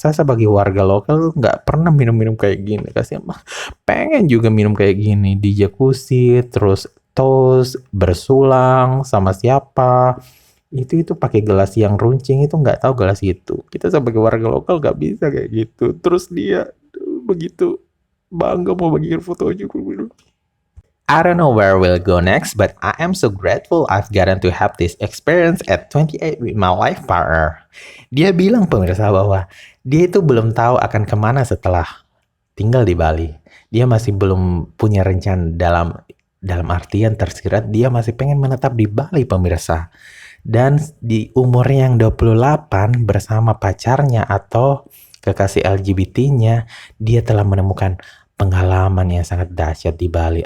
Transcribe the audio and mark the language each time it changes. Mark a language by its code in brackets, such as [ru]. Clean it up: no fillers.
[id] Saya sebagai warga lokal nggak pernah minum-minum kayak gini. Kasihan, pengen juga minum kayak gini di jacuzzi, terus toast, bersulang sama siapa. Itu pakai gelas yang runcing, itu nggak tahu gelas itu. Kita sebagai warga lokal nggak bisa kayak gitu. Terus dia begitu bangga mau bagiin foto juga. [en] I don't know where we'll go next, but I am so grateful I've gotten to have this experience at 28 with my life partner. [id] Dia bilang pemirsa bahwa dia itu belum tahu akan kemana setelah tinggal di Bali. Dia masih belum punya rencana dalam artian tersirat dia masih pengen menetap di Bali pemirsa. Dan di umurnya yang 28 bersama pacarnya atau kekasih LGBT-nya, dia telah menemukan pengalaman yang sangat dahsyat di Bali.